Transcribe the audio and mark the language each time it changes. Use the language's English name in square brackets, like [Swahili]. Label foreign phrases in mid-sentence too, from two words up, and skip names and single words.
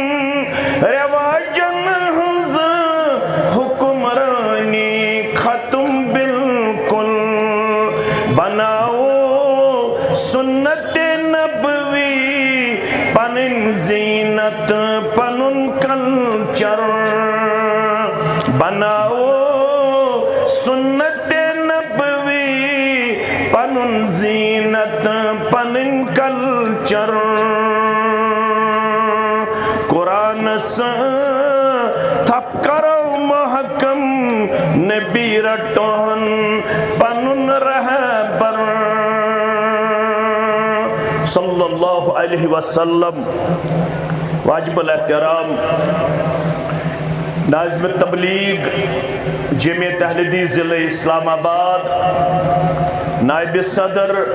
[Kashmiri] رواجن ہنز حکمرانی ختم بالکل بناو سنت نبوی پنن زینت پنن کلچر بناو سنت نبوی پنن زینت پنن کلچر قرآن سے تھپ کرو محکم نبی رٹوہن پنن رہبر [Arabic] صلی اللہ علیہ وسلم [Urdu] واجب الاحترام ناظم تبلیغ جمعیت اہل حدیث ضلع اسلام آباد نائب صدر